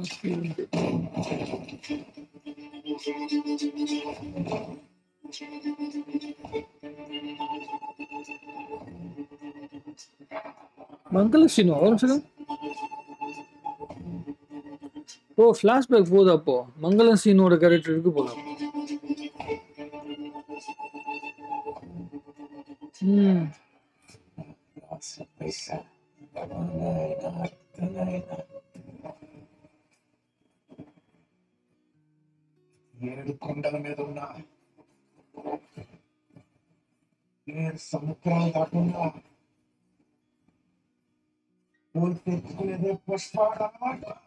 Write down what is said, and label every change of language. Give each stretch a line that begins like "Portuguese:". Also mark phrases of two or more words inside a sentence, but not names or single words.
Tamil: மங்கள சீனு ஒரு நிமிஷம். ஓ, ஃபிளாஷ்பேக் போகுது. அப்போ மங்கள சீனோட கேரக்டர் இருக்கு போல.
Telugu: ఏడు కొండల మీద ఉన్న ఏడు సముద్రాలు కాకుండా పూలు తెచ్చుకునేదే పుష్పాడు అన్నమాట.